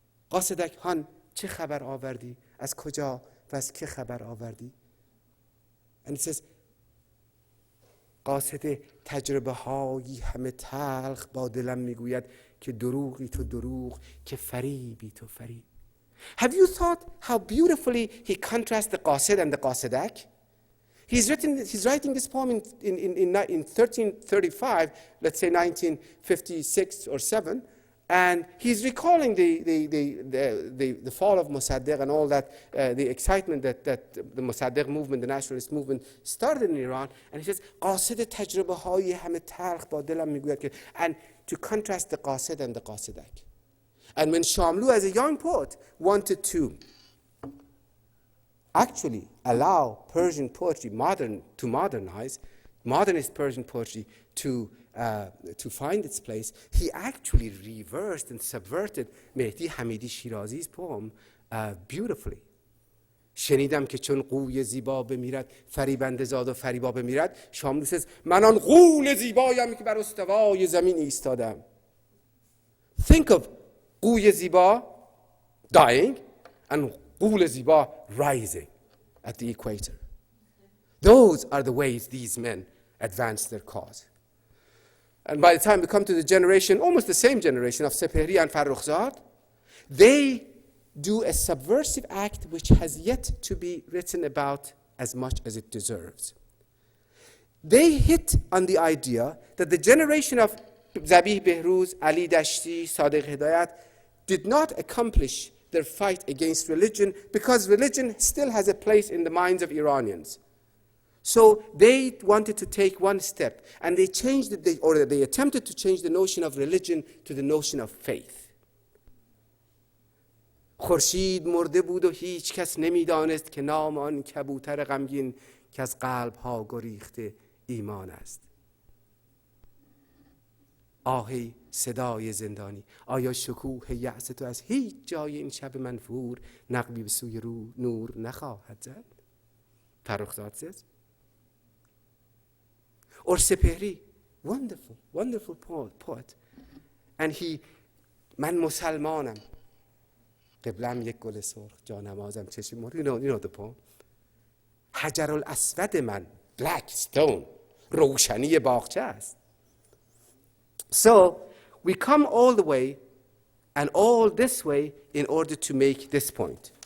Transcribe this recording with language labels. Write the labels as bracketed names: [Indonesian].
[Persian] Qasedak Han, چه خبر آوردی؟ از کجا و از که خبر آوردی؟ [English] And it says, [Persian] قاصد تجربه هایی همه تلخ با دلم میگوید که دروغی تو دروغ که فریبی تو فریب. [English] Have you thought how beautifully he contrasts the qasid and the qasedak? He's writing this poem in 1335, let's say 1956 or 7, and he's recalling the fall of Mossadegh and all that, the excitement that the Mossadegh movement, the nationalist movement, started in Iran. And he says, [Persian] قاصد تجربه های همه تلخ با دلم میگوید که, [English] and to contrast the qasid and the qasedak. And when Shamlu, as a young poet, wanted to actually allow Persian poetry to modernize, modernist Persian poetry to find its place, he actually reversed and subverted Mehdi Hamidi Shirazi's poem beautifully. [Persian] شنیدم که چون قوی زیبا بمیرد فریبنده زاد و فریبا بمیرد. شاملو says, من آن غول زیبایم که بر استوای زمین ایستادم. [English] Think of [Persian] قوی زیبا [English] dying and [Persian] غول زیبا [English] rising at the equator. Those are the ways these men advanced their cause. And by the time we come to the generation, almost the same generation of Sepehri and Farrukhzad, they do a subversive act which has yet to be written about as much as it deserves. They hit on the idea that the generation of Zabih Behruz, Ali Dashti, Sadiq Hidayat did not accomplish their fight against religion because religion still has a place in the minds of Iranians. So they wanted to take one step, and they attempted to change the notion of religion to the notion of faith. [Persian] خورشید مرده بود و هیچ کس نمیدانست که نام آن کبوتر غمگین که از قلب ها گریخته ایمان است. آهی صدای زندانی، آیا شکوه یأس تو از هیچ جای این شب منفور نقبی به سوی نور نخواهد زد؟ فرخزاد says. [English] Or Sepehri, wonderful poet. [Persian] And من مسلمانم. قبلم یک گل سرخ، جانمازم چشم مر. [English] You know the poem. [Persian] حجر الاسود من، [English] black stone، [Persian] روشنی باغچه است. [English] So we come all the way and all this way in order to make this point.